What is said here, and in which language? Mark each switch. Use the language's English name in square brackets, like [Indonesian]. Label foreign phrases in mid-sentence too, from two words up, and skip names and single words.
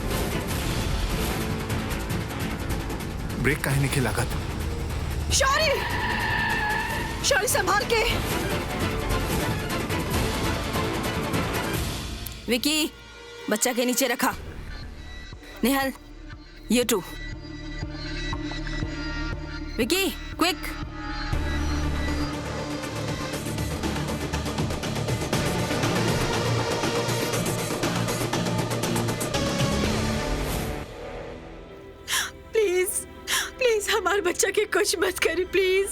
[Bhojpuri] ब्रेक काहे नहीं लागत? [English] sorry, sorry [Bhojpuri] संभाल के। विकी, बच्चा के नीचे रखा। नेहल, [English] you too। विकी, क्विक। please please [Bhojpuri] हमारे बच्चा के कुछ मत करी प्लीज।